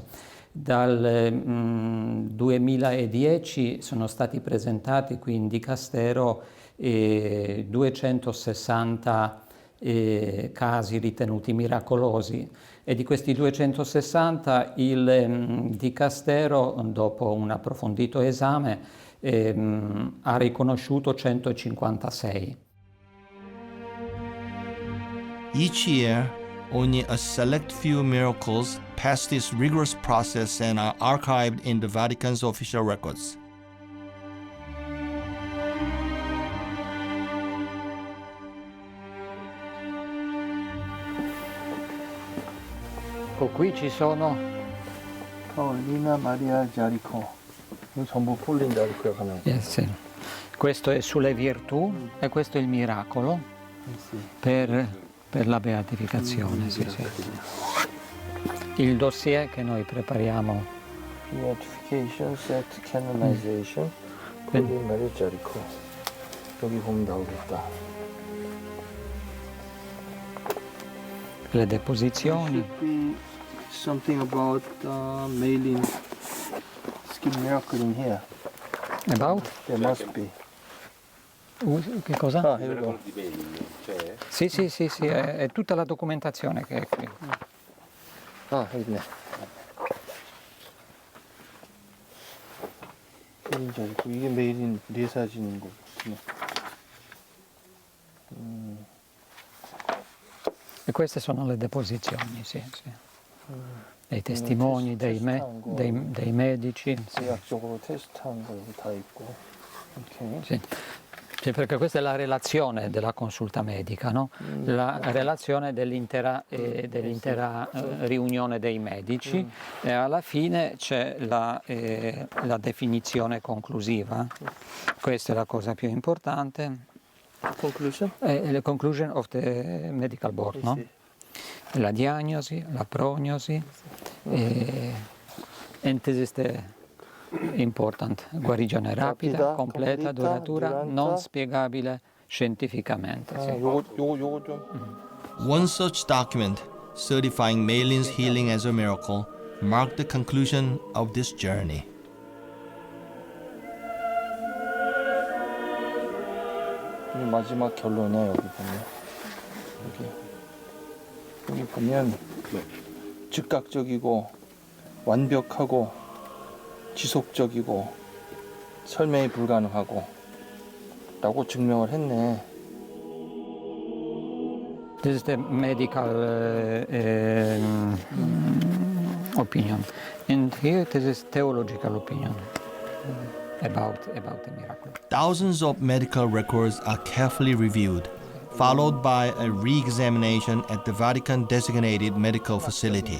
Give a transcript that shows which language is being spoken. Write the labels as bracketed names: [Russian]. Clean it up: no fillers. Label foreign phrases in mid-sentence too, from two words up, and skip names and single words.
[Italian] Dal 2010 sono stati presentati qui in Dicastero 260 casi ritenuti miracolosi, e di questi 260 il Dicastero, dopo un approfondito esame, ha riconosciuto 156. [English] Each year, only a select few miracles pass this rigorous process and are archived in the Vatican's official records. [Italian] Qui ci sono Paolina Maria Jaricot. [Korean] 이거 전부 폴린 자리코에 가는. [Italian] Sì. Questo è sulle virtù e questo è il miracolo per la beatificazione. Sì. Il dossier che noi prepariamo. [English] Beatification, set, canonization, Pauline Maria Jaricot. [Korean] 여기 보면 나오겠다. [Italian] Le deposizioni. [English] Something about Mayline skin miracle in here. About? There must be. [Italian] Che cosa? [English] Ah, here we go. [Italian] Sì, è tutta la documentazione che è qui. [Korean] Ah, 여기 있네. 메일인 줄 알고 이게 메일인 내 사진인 거 같네. [Italian] E queste sono le deposizioni, sì. Dei testimoni, dei medici. 의학적으로 테스트한 거 여기 다 있고. Sì, perché questa è la relazione della consulta medica, no? La relazione dell'intera riunione dei medici, e alla fine c'è la definizione conclusiva. Questa è la cosa più importante. [English] Conclusion? The conclusion of the medical board, no? [Italian] La diagnosi, la prognosi, [English] and this is the important. [Italian] Guarigione rapida, completa, duratura, non spiegabile scientificamente. [English] One such document, certifying Mayline's healing as a miracle, marked the conclusion of this journey. [Korean] 마지막 결론이야. 여기 보면 즉각적이고 완벽하고 지속적이고 설명이 불가능하고 라고 증명을 했네. [English] This is the medical opinion, and here this is theological opinion about the miracle. Thousands of medical records are carefully reviewed, followed by a re-examination at the Vatican-designated medical facility.